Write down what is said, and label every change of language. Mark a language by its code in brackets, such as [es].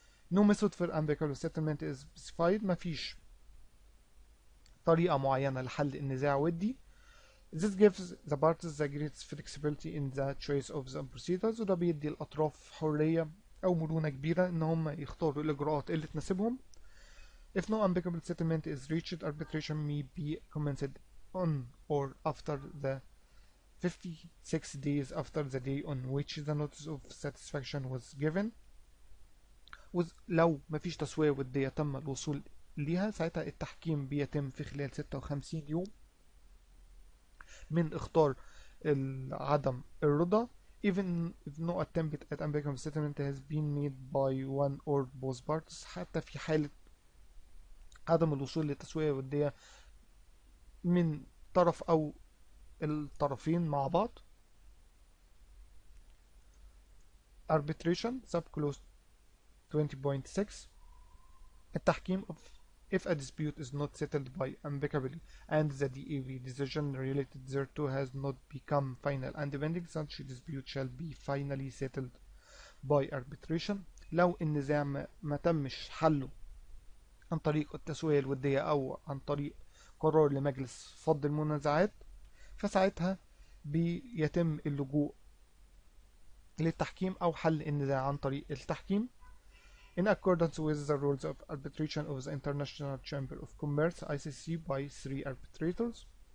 [en] No method for amicable settlement is specified، [ar] مفيش طريقة معينة لحل النزاع ودي. [en] This gives the parties the greatest flexibility in the choice of the procedures، [ar] وده بيدي الأطراف حرية أو مرونة كبيرة إن هم يختاروا الإجراءات اللي تناسبهم. [en] If no amicable settlement is reached, arbitration may be commenced on or after the 56 days after the day on which the notice of satisfaction was given. [ar] لو مفيش تسوية ودية تم الوصول ليها ساعتها التحكيم بيتم في خلال 56 يوم من اختار عدم الرضا. [en] even if no attempt at amicable settlement has been made by one or both parties، [ar] حتى في حالة عدم الوصول لتسوية ودية من طرف أو الطرفين مع بعض. [en] arbitration subclause 20.6، [ar] التحكيم [en] if a dispute is not settled by amicably and the DAB decision related thereto has not become final and binding, such dispute shall be finally settled by arbitration. [ar] لو النزاع ما تمش حله عن طريق التسوية الودية أو عن طريق قرار لمجلس فض المنازعات، فساعتها بيتم اللجوء للتحكيم أو حل النزاع عن طريق التحكيم [en] in accordance with the rules of arbitration of the International Chamber of Commerce ICC by 3 arbitrators.